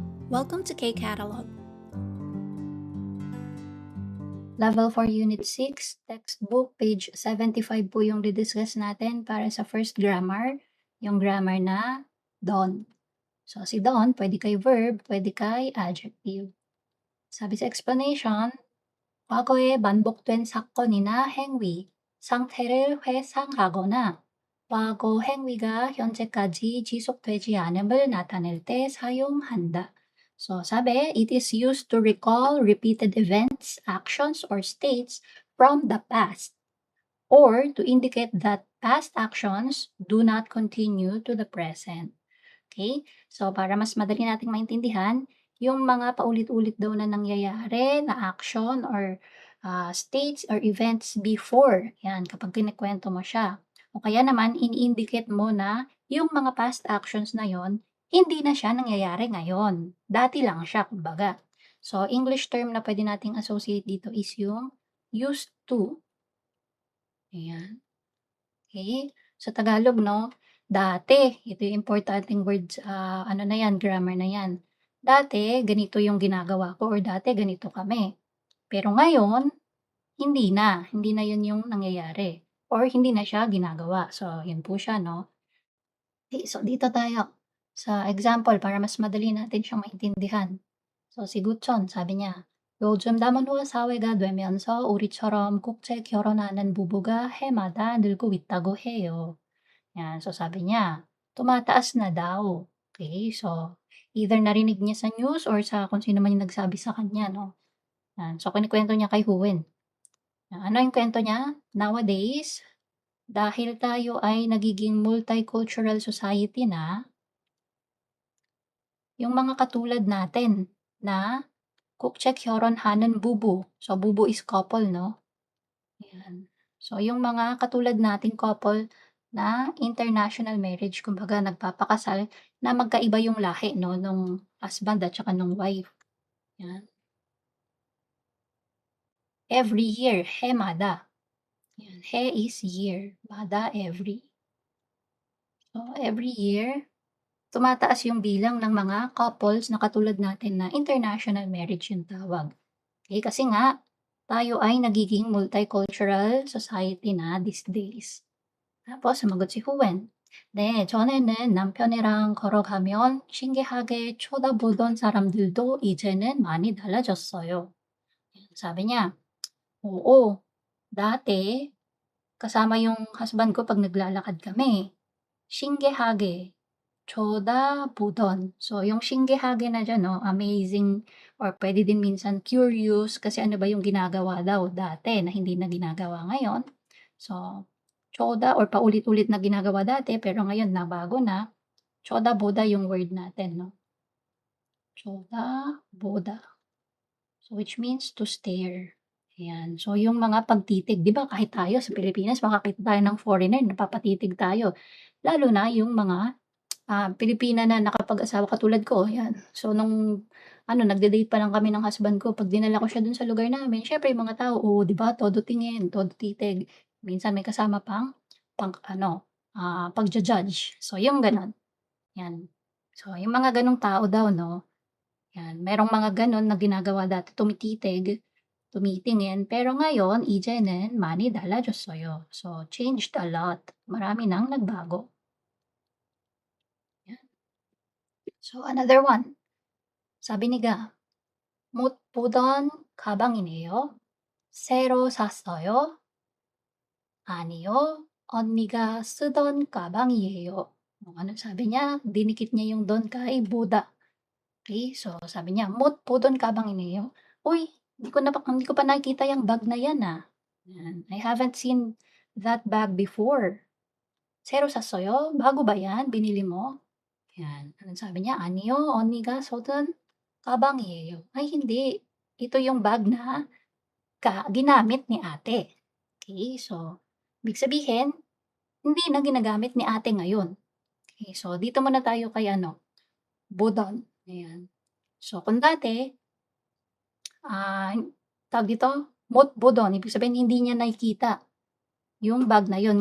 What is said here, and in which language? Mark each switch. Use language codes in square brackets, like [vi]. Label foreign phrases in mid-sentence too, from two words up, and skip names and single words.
[en] Welcome to K-Catalog. [tl] Level 4 Unit 6, textbook, page 75 po yung didiscuss natin para sa [en] first grammar, [tl] yung grammar na don. So, si don, pwede kay verb, pwede kay adjective. Sabi sa explanation, [ko] 과거에 반복된 사건이나 행위, 상태를 회상하거나 과거 행위가 현재까지 지속되지 않음을 나타낼 때 사용한다. [tl] So, sabi, [en] it is used to recall repeated events, actions, or states from the past, or to indicate that past actions do not continue to the present. Okay? So, [tl] para mas madali nating maintindihan, yung mga paulit-ulit daw na nangyayari na [en] action or states or events before, [tl] yan, kapag kinikwento mo siya. O kaya naman, in-indicate mo na yung mga [en] past actions [tl] na yon hindi na siya nangyayari ngayon. Dati lang siya, kumbaga. So, [en] English term [tl] na pwede nating associate dito is yung [en] used to. [tl] Ayan. Okay? Sa Tagalog, no? Dati, ito yung importanteng words, ano na yan, grammar na yan. Dati, ganito yung ginagawa ko or dati, ganito kami. Pero ngayon, hindi na. Hindi na yun yung nangyayari. Or hindi na siya ginagawa. So, yun po siya, no? Okay, so, dito tayo sa example para mas madali natin siyang maintindihan. So, si Gutson, sabi niya, [ko] 요즘 남은 사회가 되면서 우리처럼 국제 결혼하는 부부가 해마다 늘고 있다고 해요. [tl] Yan, so sabi niya, tumataas na daw. Okay, so either narinig niya sa news or sa kung sino man yung nagsabi sa kanya, no? Yan, so kinikwento niya kay Huwen. Ano yung kwento niya? Nowadays, dahil tayo ay nagiging [en] multicultural society [tl] na, yung mga katulad natin na [ko] 국제 결혼하는 [tl] bubu. [en] So, bubu is couple, no? [tl] Yan. So, yung mga katulad nating couple na [en] international marriage, [tl] kumbaga nagpapakasal na magkaiba yung lahi, no, nung husband at saka nung wife. Yan. [en] Every year, [tl] hemada. Yan. [en] He is year. Mada, every. So, every year, [tl] tumataas yung bilang ng mga couples na katulad natin na [en] international marriage [tl] yung tawag. Okay, kasi nga, tayo ay nagiging [en] multicultural society [tl] na [en] these days. [tl] tapos sumagot si Huwen. [ko] 네, 전에는 남편이랑 걸어가면 신기하게 쳐다보던 사람들도 이제는 많이 달라졌어요. [tl] Sabi niya, oo, dati kasama yung husband ko pag naglalakad kami. [ko] 신기하게, 쳐다보던. [tl] So, yung 신기하게 na dyan, no, amazing, or pwede din minsan curious, kasi ano ba yung ginagawa daw dati na hindi na ginagawa ngayon. So, choda or paulit-ulit na ginagawa dati, pero ngayon nabago na. [ko] 쳐다보다 [tl] yung word natin, no? [ko] 쳐다보다. [en] So, which means to stare. [tl] Ayan. So, yung mga pagtitig, di ba kahit tayo sa Pilipinas, makakita tayo ng foreigner, napapatitig tayo. Lalo na yung mga Pilipina na nakapag-asawa katulad ko, yan. So, nung nagde-date pa lang kami ng husband ko, 'pag dinala ko siya dun sa lugar namin, siyempre yung mga tao, oh, 'di ba, todo tingin, todo titig. Minsan may kasama pang pagja-judge. So, yung gano'n, yan. So, yung mga gano'ng tao daw 'no, yan, merong mga gano'n na ginagawa dati, tumititig, tumitingin, pero ngayon [ko] 이제는 많이 달라졌어요. [en] So, changed a lot. [tl] Marami ng nagbago. Yan. [en] So, another one. [ko] 사비 니가 못 보던 가방이네요. 새로 샀어요? 아니요. 언니가 쓰던 가방이에요. [tl] Ano sabi niya? Dinikit niya yung don kay Buda. Okay, so sabi niya, "Mot 보던 가방이네요." Uy, hindi ko pa nakita yung bag na yan ah. Yan. [en] I haven't seen that bag before. [ko] 새로 샀어요? [tl] Bago ba yan? Binili mo? Yan. Anong sabi niya? [ko] 아니요. 언니가 쓰던 가방이에요. [tl] Ay, hindi. Ito yung bag na ginamit ni ate. Okay, so, ibig sabihin, hindi na ginagamit ni ate ngayon. Okay, so, dito muna tayo kay Budon. Ayan. So, kung dati, tawag dito, [ko] 못 보던, [tl] ibig sabihin, hindi niya nakikita yung bag na yun.